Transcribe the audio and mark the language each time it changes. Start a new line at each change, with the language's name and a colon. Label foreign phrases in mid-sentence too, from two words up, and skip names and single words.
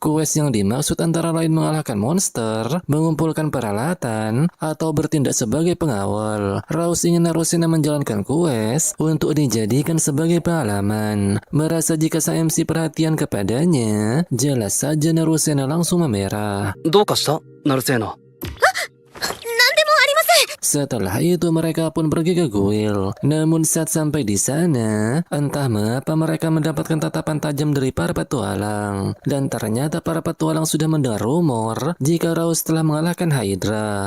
Indonesian: Quest yang dimaksud antara lain mengalahkan monster, mengumpulkan peralatan, atau bertindak sebagai pengawal. Raus ingin Narusena menjalankan quest untuk dijadikan sebagai pengalaman. Merasa jika sang MC perhatian kepadanya, jelas saja Narusena langsung memerah.
Japanese: どうかしたナルセーナ。
Indonesian: Setelah itu mereka pun pergi ke guild. Namun saat sampai di sana, entah mengapa mereka mendapatkan tatapan tajam dari para petualang. Dan ternyata para petualang sudah mendengar rumor jika Raus telah mengalahkan Hydra.